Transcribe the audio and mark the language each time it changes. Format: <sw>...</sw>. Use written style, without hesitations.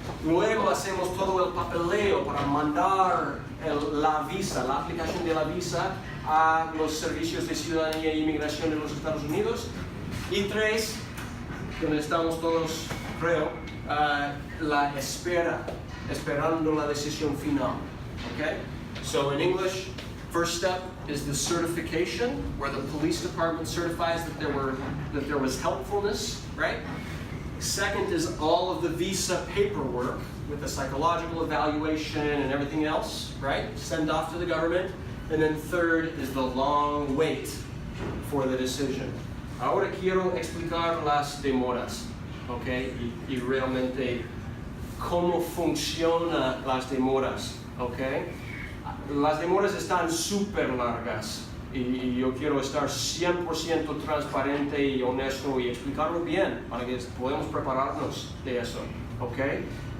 <es>Luego hacemos todo el papeleo para mandar la visa, la aplicación de la visa a los servicios de ciudadanía e inmigración de los Estados Unidos. Y 3, donde estamos todos, creo, la espera esperando la decisión final. Okay?</es> <en>So in English, first step is the certification, where the police department certifies that there was helpfulness, right? Second is all of the visa paperwork with the psychological evaluation and everything else, right? Send off to the government. And then third is the long wait for the decision.</en> <es>Ahora quiero explicar las demoras, ¿ok? Y realmente cómo funcionan las demoras, ¿ok? Las demoras están súper largas y yo quiero estar 100% transparente y honesto y explicarlo bien para que podamos prepararnos de eso, ¿ok?</es>